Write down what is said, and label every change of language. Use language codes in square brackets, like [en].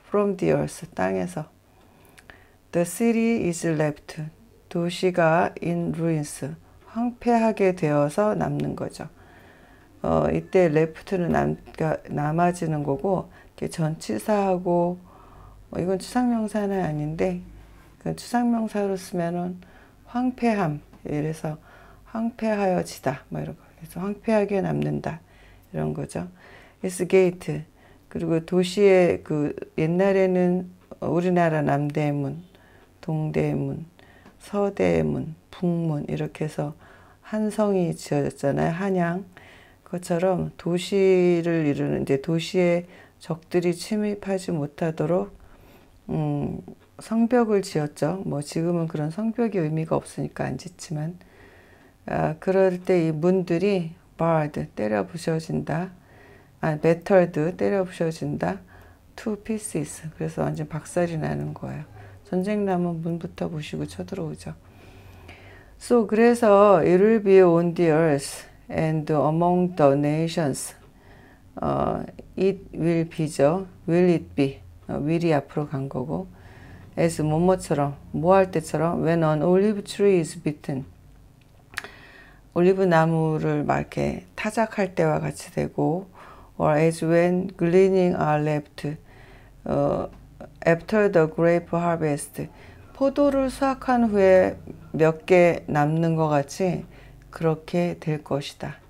[en] From the earth, [ko] 땅에서. [en] The city is left, [ko] 도시가 [en] in ruins, [ko] 황폐하게 되어서 남는 거죠. 이때 left는 남아지는 거고, 전치사하고, 이건 추상명사는 아닌데, 추상명사로 쓰면은 황폐함, 이래서 황폐하여지다, 뭐 이런 거. 그래서 황폐하게 남는다, 이런 거죠. [en] It's gate. [ko] 그리고 도시의 옛날에는 우리나라 남대문, 동대문, 서대문, 북문 이렇게 해서 한 성이 지어졌잖아요. 한양. 그것처럼 도시를 이루는 이제 도시에 적들이 침입하지 못하도록 성벽을 지었죠. 뭐 지금은 그런 성벽이 의미가 없으니까 안 짓지만 그럴 때 이 문들이 barred, 때려 부셔진다. battered, 때려 부셔진다. [en] to pieces, [ko] 그래서 완전 박살이 나는 거예요. 전쟁 나면 문부터 부시고 쳐들어오죠. [en] So, [ko] 그래서 [en] it will be on the earth and among the nations. It will be죠. Will it be. [ko] will이 앞으로 간 거고. [en] as [ko] 뭐뭐처럼, 뭐 할 때처럼 [en] when an olive tree is bitten. [ko] 올리브 나무를 막 이렇게 타작할 때와 같이 되고 [en] or as when gleaning are left. After the grape harvest, [ko] 포도를 수확한 후에 몇 개 남는 것 같이 그렇게 될 것이다.